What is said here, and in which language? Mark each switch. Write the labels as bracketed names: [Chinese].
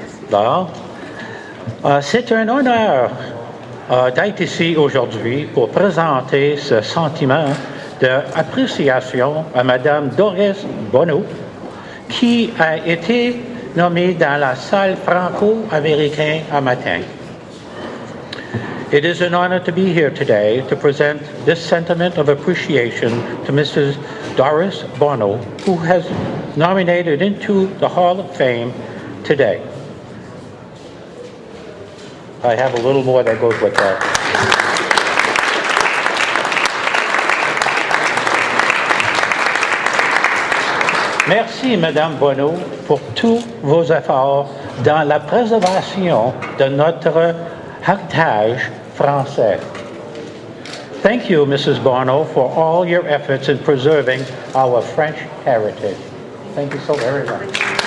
[French] Alors, c'est un honneur d'être ici aujourd'hui pour présenter ce sentiment d'appréciation à Madame Doris Bono, qui a été nommée dans la salle Franco-Américain un matin. [English] It is an honor to be here today to present this sentiment of appreciation to Mrs. Doris Bono, who has nominated into the Hall of Fame today. I have a little more that goes with that. [French] Merci, Madame Bono, pour tous vos efforts dans la préservation de notre héritage français. [English] Thank you, Mrs. Bono, for all your efforts in preserving our French heritage. Thank you so very much.